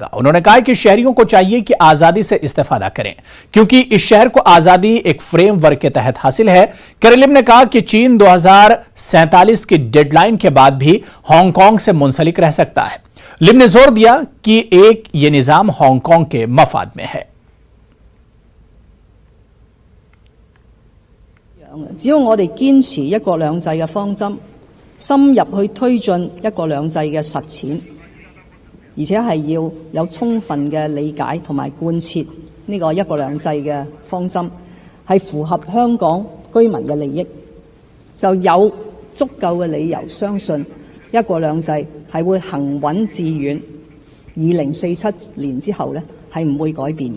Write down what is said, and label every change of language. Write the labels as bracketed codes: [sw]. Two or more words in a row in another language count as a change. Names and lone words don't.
[ur] انہوں نے کہا کہ شہریوں کو چاہیے کہ آزادی سے استفادہ کریں کیونکہ اس شہر کو آزادی ایک فریم ورک کے تحت حاصل ہے. کیری لیم نے کہا کہ چین 2047 کی ڈیڈلائن کے بعد بھی ہانگ کانگ سے منسلک رہ سکتا ہے. لیم نے زور دیا کہ یہ نظام ہانگ کانگ کے مفاد میں ہے. [yue] 只要我哋堅持一國兩制嘅方針，深入去推進一國兩制嘅實踐，而且係要有充分嘅理解同埋貫徹呢個一國兩制嘅方針，係符合香港居民嘅利益，就有足夠嘅理由相信一國兩制係會行穩致遠，2047年之後呢係唔會改變嘅。